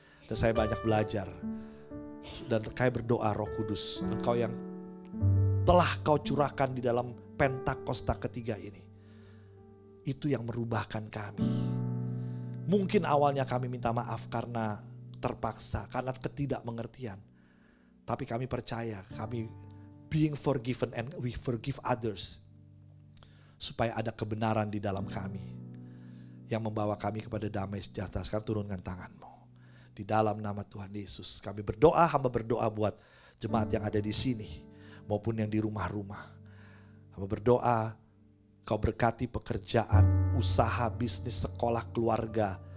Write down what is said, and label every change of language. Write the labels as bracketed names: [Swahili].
[Indonesian] Dan saya banyak belajar. Dan kayak berdoa, Roh Kudus, Engkau yang telah Kau curahkan di dalam Pentakosta ketiga ini. Itu yang merubahkan kami. Mungkin awalnya kami minta maaf karena terpaksa, karena ketidakmengertian. Tapi kami percaya, kami [English] being forgiven and we forgive others. [Indonesian] Supaya ada kebenaran di dalam kami. Yang membawa kami kepada damai sejahtera. Sekarang turunkan tanganmu. Di dalam nama Tuhan Yesus. Kami berdoa, hamba berdoa buat jemaat yang ada di sini. Maupun yang di rumah-rumah. Hamba berdoa, Kau berkati pekerjaan, usaha, bisnis, sekolah, keluarga.